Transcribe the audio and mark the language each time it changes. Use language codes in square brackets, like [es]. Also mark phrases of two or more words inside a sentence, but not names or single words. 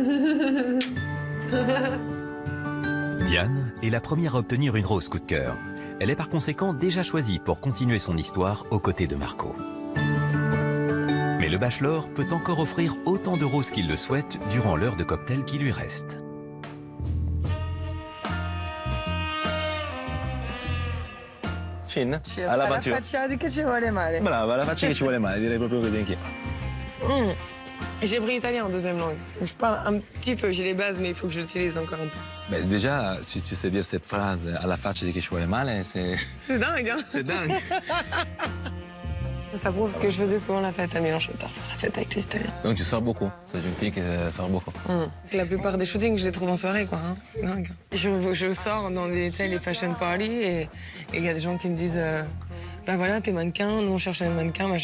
[fr] Diane est la première à obtenir une rose coup de cœur. Elle est par conséquent déjà choisie pour continuer son histoire aux côtés de Marco. Mais le bachelor peut encore offrir autant de roses qu'il le souhaite durant l'heure de cocktail qui lui reste. [it] Chin, all'avventura. Alla facciata che ci vuole male. Brava, la faccia che ci vuole male, direi proprio così anch'io. [fr] J'ai pris italien en deuxième langue. Donc je parle un petit peu, j'ai les bases, mais il faut que je l'utilise encore un peu. Mais déjà, si tu sais dire cette phrase [it] alla faccia di chi ci vuole male, [fr] c'est... C'est dingue, hein? C'est dingue. Ça prouve que je faisais souvent la fête à Milan. J'adore faire la fête avec les Italiens. Donc tu sors beaucoup. C'est une fille qui sort beaucoup. La plupart des shootings, je les trouve en soirée, quoi. Hein. C'est dingue. Je sors dans les [en] fashion parties [fr] et il y a des gens qui me disent bah voilà, t'es mannequin, nous on cherche un mannequin, machin.